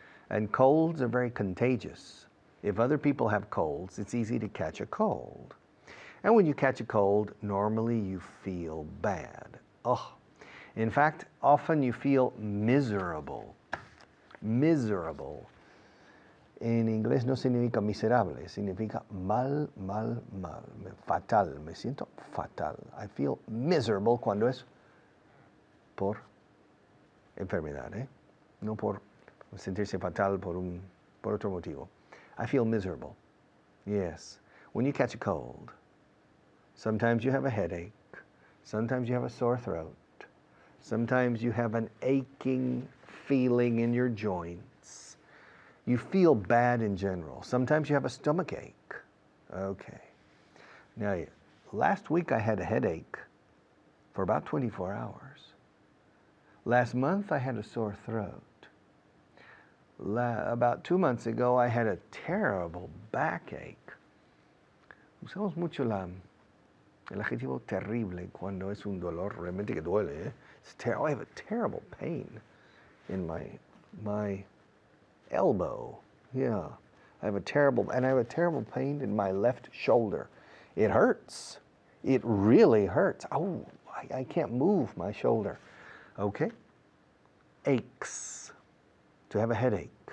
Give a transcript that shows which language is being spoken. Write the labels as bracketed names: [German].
[English] And colds are very contagious. If other people have colds, it's easy to catch a cold. And when you catch a cold, normally you feel bad. In fact, often you feel miserable. Miserable. [Spanish] En inglés no significa miserable, significa mal. Fatal, me siento fatal. [English] I feel miserable [Spanish] cuando es por enfermedad, no por sentirse fatal por otro motivo. [English] I feel miserable. Yes. When you catch a cold, sometimes you have a headache, sometimes you have a sore throat, sometimes you have an aching feeling in your joints. You feel bad in general. Sometimes you have a stomach ache. Okay. Now, last week I had a headache for about 24 hours. Last month I had a sore throat. About 2 months ago, I had a terrible backache. [Spanish] Usamos mucho el adjetivo terrible cuando es un dolor realmente que duele. ¿Eh? [English] I have a terrible pain in my elbow. Yeah, I have a terrible pain in my left shoulder. It hurts. It really hurts. Oh, I can't move my shoulder. Okay. Aches. To have a headache.